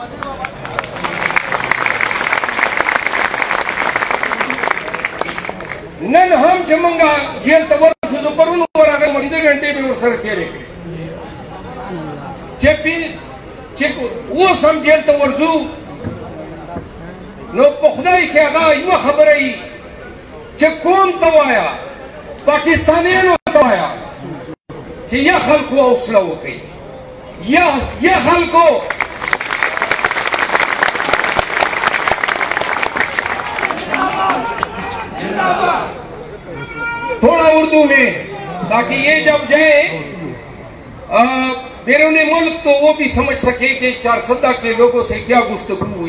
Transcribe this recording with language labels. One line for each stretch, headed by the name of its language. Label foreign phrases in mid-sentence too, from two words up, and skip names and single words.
Pashto: نن هم چې مونږ جیل ته ورسېدو پرون ورغلم 5 غنټې مې ورسره تېرې کړې چې اوس هم جیل ته ورځو نو په خدای کې هغه یوه خبره وي چې قوم ته وایه پاکستانیانو ته وایه چې یا خلکو حوصله وکړئ یا خلکو
Urdu: تھوڑا اردو میں تاکہ یہ جب جائیں بیرون ملک تو وہ بھی سمجھ سکے کہ 4 کے لوگوں سے کیا گفتگو ہوئی.